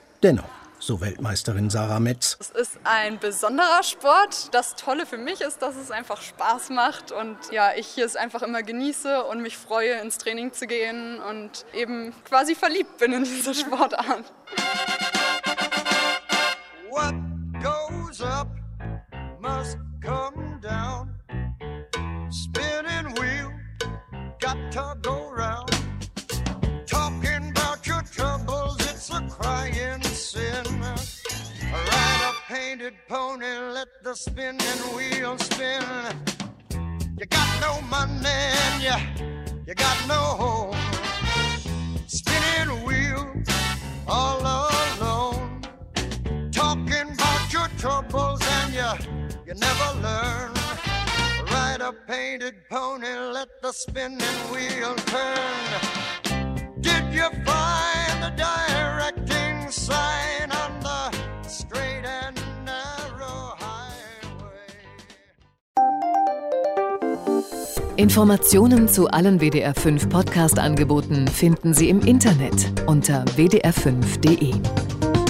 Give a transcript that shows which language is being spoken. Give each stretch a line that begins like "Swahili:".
German: Dennoch. So Weltmeisterin Sarah Metz. Es ist ein besonderer Sport. Das Tolle für mich ist, dass es einfach Spaß macht und ja, ich es einfach immer genieße und mich freue, ins Training zu gehen und eben quasi verliebt bin in diese Sportart.
English: What goes up must come down. Spinning wheel got to go round. Talking about your troubles, it's a crying sin. Painted pony, let the spinning wheel spin. You got no money and you got no home. Spinning wheel all alone. Talking about your troubles and you never learn. Right painted pony, let the spinning wheel turn. Did you find the directing sign on the straight and narrow highway?
German: Informationen zu allen WDR 5 Podcast-Angeboten finden Sie im Internet unter wdr5.de.